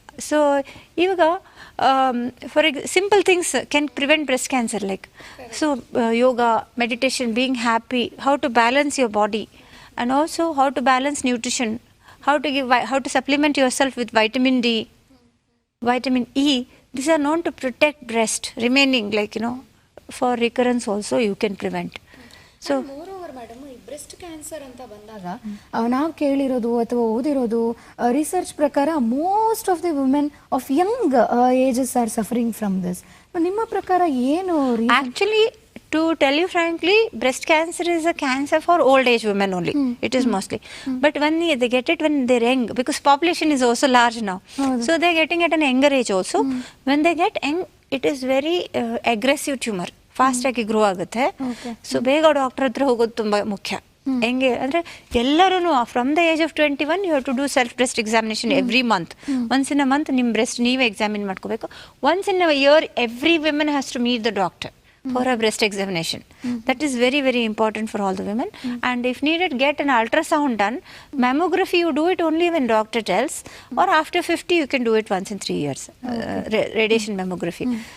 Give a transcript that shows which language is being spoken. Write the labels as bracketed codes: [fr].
[en] So ivaga for simple things can prevent breast cancer, like so yoga, meditation, being happy, how to balance your body, and also how to balance nutrition, how to supplement yourself with vitamin D, vitamin E. These are known to protect breast remaining, like for recurrence also you can prevent. So breast cancer [kn] ಅಂತ ಬಂದಾಗ ನಾವು ಕೇಳಿರೋದು ಅಥವಾ ಓದಿರೋದು research ಪ್ರಕಾರ [en] Most of the women of young ages are suffering from this. [kn] ನಿಮ್ಮ ಪ್ರಕಾರ ಏನು? [en] Actually, to tell you frankly, breast cancer is a cancer for old age women only. It is mostly. But when they get it when they're young, because population is also large now. So they're getting at an younger age also. When they get young, it is very aggressive tumor. [kn] Fast ಆಗಿ grow ಆಗುತ್ತೆ. So ಬೇಗ doctor ಹತ್ರ ಹೋಗೋದು ತುಂಬ ಮುಖ್ಯ. ಹೆಂಗೆ ಅಂದರೆ ಎಲ್ಲರೂ [en] From the age of 21 you have to do self breast examination every month. Once in a month [kn] ನಿಮ್ಮ ಬ್ರೆಸ್ಟ್ ನೀವೇ ಎಕ್ಸಾಮಿನ್ ಮಾಡ್ಕೋಬೇಕು. [en] Once in a year every women has to meet the doctor for a breast examination. That is very, very important for all the women. And if needed, get an ultrasound done. Mammography, you do it only when doctor tells, or after 50 you can do it once in 3 years. Radiation mammography.